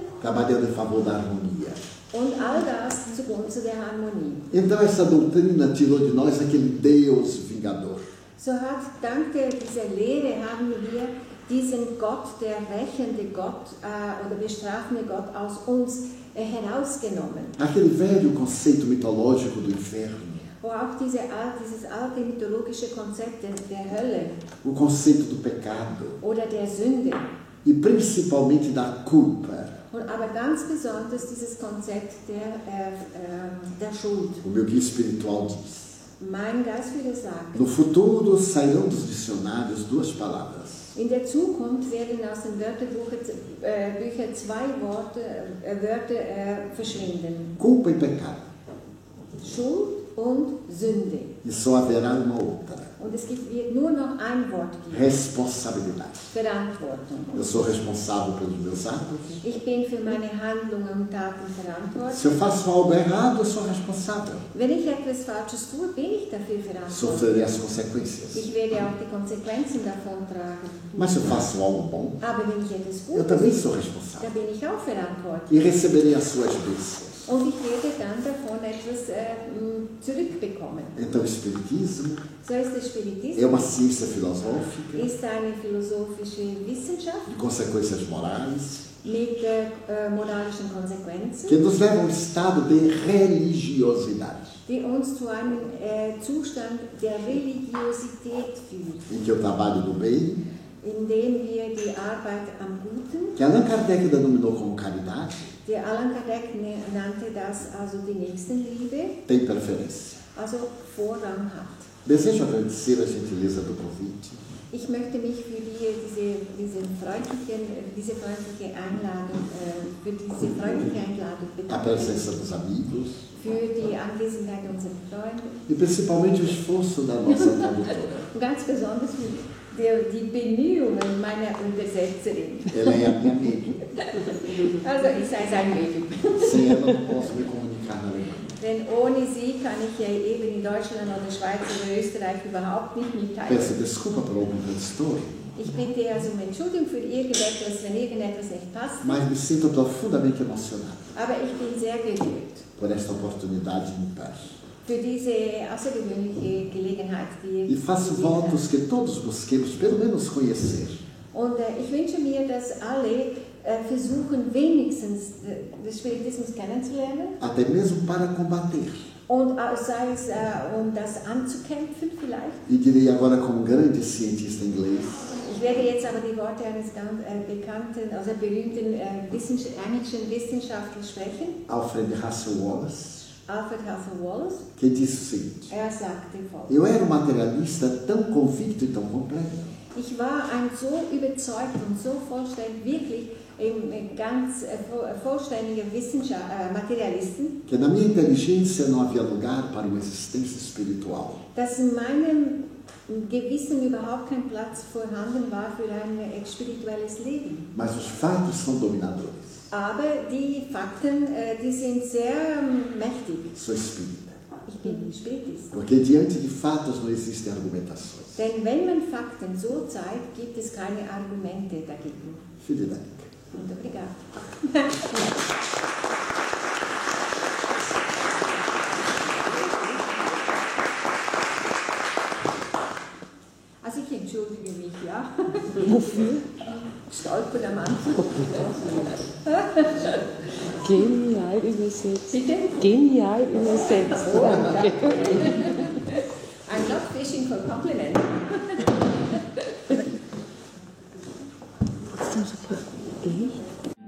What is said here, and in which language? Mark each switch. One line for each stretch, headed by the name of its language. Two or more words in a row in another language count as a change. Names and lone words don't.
Portuguese: trabalhando em favor da harmonia.
German: Und all das zugunsten der Harmonie.
Portuguese: Então essa doutrina tirou de nós aquele Deus vingador.
German: So hat, dank dieser Lehre haben wir diesen Gott, der rächende Gott oder bestrafende Gott aus uns herausgenommen.
Portuguese: Aquele velho conceito mitológico do inferno,
German: Wo auch dieses alte mythologische Konzept der Hölle
Portuguese: o conceito do pecado
German: oder der Sünde,
Portuguese: e principalmente da culpa.
German: aber ganz besonders dieses Konzept der Schuld.
Portuguese: O meu guia espiritual diz:
German: Mein Geist würde sagen,
Portuguese: no futuro sairão dos dicionários duas palavras:
German: in der Zukunft werden aus den Wörterbüchern zwei Wörter verschwinden.
Portuguese: culpa e pecado.
German: Schuld und Sünde.
Portuguese: E só haverá uma outra:
German: Und es wird nur noch ein Wort geben.
Portuguese: responsabilidade.
German: Verantwortung.
Portuguese: Eu sou responsável pelos meus atos.
German: Ich bin für meine Handlungen und Taten verantwortlich.
Portuguese: Se eu faço algo errado, eu sou responsável.
German: Wenn ich etwas Falsches tue, bin ich dafür verantwortlich.
Portuguese: Sofrerei as consequências.
German: Ich werde auch die Konsequenzen davon tragen.
Portuguese: Mas se eu faço algo bom,
German: Aber wenn ich etwas
Portuguese: eu também
German: Gutes
Portuguese: sou
German: tue,
Portuguese: responsável.
German: dann bin ich auch verantwortlich.
Portuguese: E receberei as suas bênçãos.
German: Und ich werde dann davon etwas zurückbekommen.
Portuguese: Então o Espiritismo
German: So ist der
Portuguese: é
German: Spiritismus,
Portuguese: uma ciência filosófica
German: ist eine philosophische Wissenschaft
Portuguese: de consequências morais
German: mit moralischen Konsequenzen,
Portuguese: que nos leva a um estado de religiosidade,
German: die uns zu einem Zustand der Religiosität führt,
Portuguese: em que o trabalho do bem,
German: indem wir die Arbeit am Guten,
Portuguese: que Allan Kardec denominou como caridade,
German: der Allan Kardec nannte das also die Nächstenliebe,
Portuguese: tem preferência.
German: also Vorrang hat.
Portuguese: Desejo agradecer a gentileza do convite,
German: Ich möchte mich für diese freundliche Einladung
Portuguese: a presença
German: bedanken,
Portuguese: dos amigos
German: für die Anwesenheit unserer Freunde
Portuguese: e principalmente o esforço da nossa tradutora.
German: und ganz besonders für die Bemühungen meiner Übersetzerin.
Portuguese: Ela é a minha amiga.
German: Also ich sei sein Medium.
Portuguese: Sem ela não posso me comunicar na Alemanha.
German: Denn ohne sie kann ich ja eben in Deutschland oder Schweiz oder Österreich überhaupt nicht mitteilen.
Portuguese: Peço desculpa por algum transtorno,
German: Ich bitte also um Entschuldigung für irgendetwas, wenn irgendetwas nicht passt.
Portuguese: mas me sinto profundamente emocionado
German: Aber ich bin sehr gerührt
Portuguese: por esta oportunidade ímpar.
German: für diese außergewöhnliche Gelegenheit, die
Portuguese: E faço
German: wir
Portuguese: votos que todos busquemos pelo menos conhecer
German: Und ich wünsche mir, dass alle versuchen, wenigstens den Spiritismus kennenzulernen
Portuguese: até mesmo para combater.
German: und sei es, um das anzukämpfen vielleicht.
Portuguese: E direi agora como um grande cientista inglês,
German: Ich werde jetzt aber die Worte eines ganz bekannten, also berühmten englischen Wissenschaftlers sprechen,
Portuguese: Alfred Russel Wallace,
German: Alfred Russel Wallace.
Portuguese: que disse o seguinte:
German: Er sagte folgendes:
Portuguese: eu era um materialista tão convicto e tão completo
German: Ich war ein so überzeugt und so vollständig, wirklich ganz vollständiger Materialisten,
Portuguese: que na minha inteligência não havia lugar para uma existência espiritual.
German: dass in meinem Gewissen überhaupt kein Platz vorhanden war für ein spirituelles Leben.
Portuguese: Mas os fatos são dominadores.
German: Aber die Fakten, die sind sehr mächtig.
Portuguese: Sou espírita.
German: Ich bin Spiritist.
Portuguese: Porque diante de fatos não existem argumentações.
German: Denn wenn man Fakten so zeigt, gibt es keine Argumente dagegen. Vielen Dank.
Portuguese: Muito obrigada.
German: Also ich entschuldige mich, ja. Wofür? Stolpern am Anfang. Genial übersetzt. Bitte? Genial übersetzt. Oh, danke.
English: I'm not fishing for compliments.
German: Trotzdem so echt.